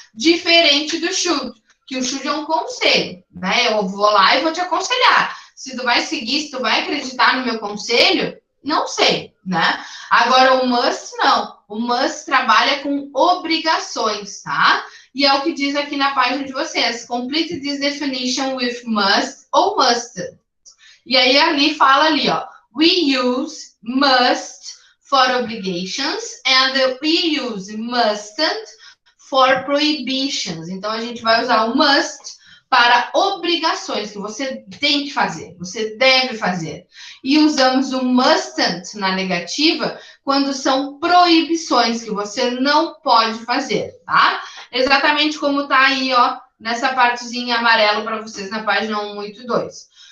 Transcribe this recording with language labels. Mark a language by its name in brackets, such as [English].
[Portuguese] Diferente do should, que o should é um conselho, né? Eu vou lá e vou te aconselhar. Se tu vai seguir, se tu vai acreditar no meu conselho, não sei, né? Agora, o must, não. O must trabalha com obrigações, tá? E é o que diz aqui na página de vocês. [English] Complete this definition with must ou mustn't. [Portuguese] E aí, ali fala ali, ó. [English] We use must for obligations and we use mustn't for prohibitions. [Portuguese] Então, a gente vai usar o must para obrigações que você tem que fazer, você deve fazer. E usamos o mustn't na negativa quando são proibições que você não pode fazer, tá? Exatamente como tá aí, ó, nessa partezinha amarelo para vocês na página 182.